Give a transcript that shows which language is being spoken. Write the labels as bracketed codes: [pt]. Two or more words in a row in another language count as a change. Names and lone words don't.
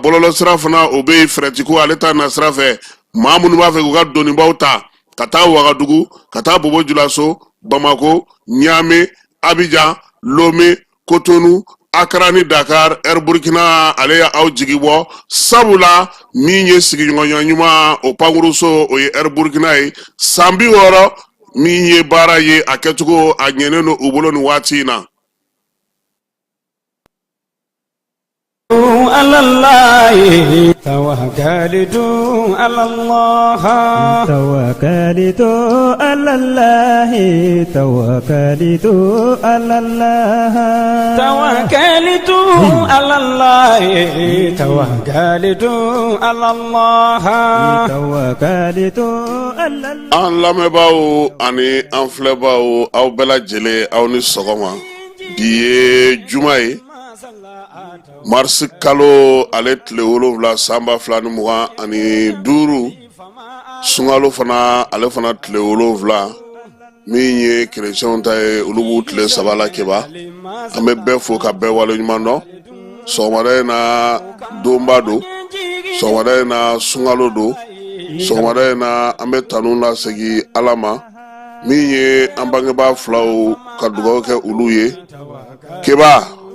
[bm] bɔlɔlɔ sira fana o bɛ Fɛrɛtiko ale ta na sira fɛ maa minnu b'a fɛ k'u ka dɔnnibaaw ta ka taa Wagadugu ka taa Bobo Julaso Bamako Niamey Abidjan Lomé Cotonou Accra ni Dakar Air Burkina ale ya aw jigi bɔ sabula min ye sigiɲɔgɔnya ɲuman o pankuruso o ye Air Burkina ye san 60 min ye baara ye a kɛcogo a ɲɛnen don u bolo nin waati in na. [ar] على الله توكلت على الله توكلت على الله توكلت على الله توكلت على الله توكلت على الله توكلت على الله [bm] an lamɛnbaaw ani an filɛbaaw aw bɛɛ lajɛlen aw ni sɔgɔma bi ye juma ye Mars kalo ale tile 7 sanba 2025 sunkalo fana ale fana tile 7 min ye chrétien ta ye olu b'u tile 3 la keba an bɛ bɛɛ fo ka bɛɛ wale ɲuman dɔn sɔgɔmada in na donba do sɔgɔmada in na sunkalo do sɔgɔmada in na an bɛ tanu lasegi Ala ma min ye an bangebaa filaw ka dugawu kɛ olu ye keba